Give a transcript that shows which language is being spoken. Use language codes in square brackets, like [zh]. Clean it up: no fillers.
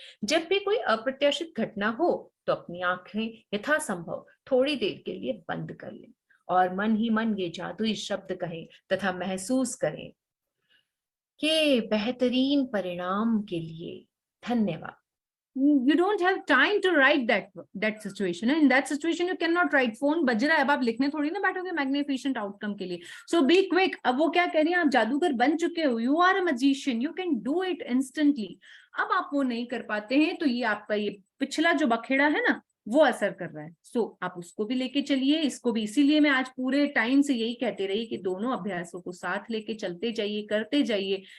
[hi] जब भी कोई अप्रत्याशित घटना हो तो अपनी आंखें यथासंभव थोड़ी देर के लिए बंद कर लें और मन ही मन ये जादुई शब्द कहें तथा महसूस करें कि बेहतरीन परिणाम के लिए धन्यवाद। [en] you don't have time to write that situation. In that situation you cannot write. [hi] Phone बज रहा है, अब आप लिखने थोड़ी ना बैठोगे मैग्निफिशेंट आउटकम के लिए। [en] So be quick. [hi] अब वो क्या कह रही है, आप जादूगर बन चुके हो, [en] You are a magician, you can do it instantly. [hi] अब आप वो नहीं कर पाते हैं तो ये आपका ये पिछला जो बखेड़ा है ना, वो असर कर रहा है। सो आप उसको भी लेके चलिए, इसको भी। इसीलिए मैं आज पूरे टाइम से यही कहते रही कि दोनों अभ्यासों को साथ लेके चलते जाइए, करते जाइए।